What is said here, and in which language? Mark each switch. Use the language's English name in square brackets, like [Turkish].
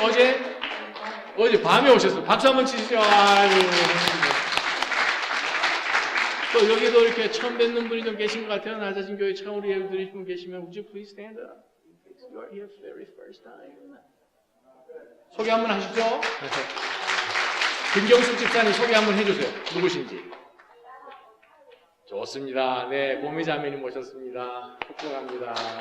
[Korean] 어제 밤에 오셨어요. 박수 한번 치시죠. 아유. 또 여기도 이렇게 처음 뵙는 분이 좀 계신 것 같아요. 나사심 교회 처음으로 예배 드리신 분 계시면 [English] Would you please stand up? You are here for the very first time. [Korean] 소개 한번 하시죠. 김경숙 집사님 소개 한번 해주세요. 누구신지. 좋습니다. 네, 고미자매님 모셨습니다. 축복합니다.